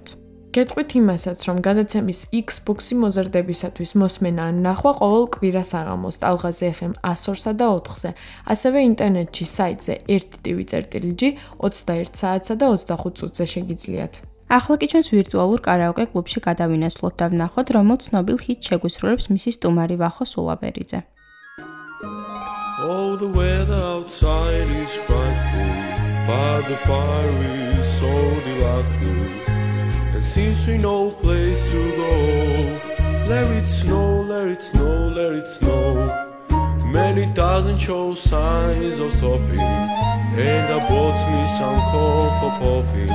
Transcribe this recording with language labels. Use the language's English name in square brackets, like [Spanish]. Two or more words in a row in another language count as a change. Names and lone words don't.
[Georgian] გეტყვით იმასაც, რომ გადაცემის იგს-BOX-ი მოზარდებისათვის მოსმენა ან ნახვა ყოველ კვირას აღამოს ტალღაზე FM 102-სა და 4-ზე, ასევე ინტერნეტში საიტზე 1tv.gr 21 საათსა და 25 წუთზე შეგიძლიათ. ახლა კი ჩვენს ვირტუალურ კარაოკე კლუბში გადავინაცვლოთ და ვნახოთ, რომელ ცნობილ ჰიტს შეგვისრულებს მისი სტუმარი ვახო სულაბერიძე. [English] Oh, the weather outside is frightful, but the fire is so delightful. And since we no place to go, let it snow, let it snow, let it snow. Many doesn't show signs of stopping, and I bought me some corn for popping.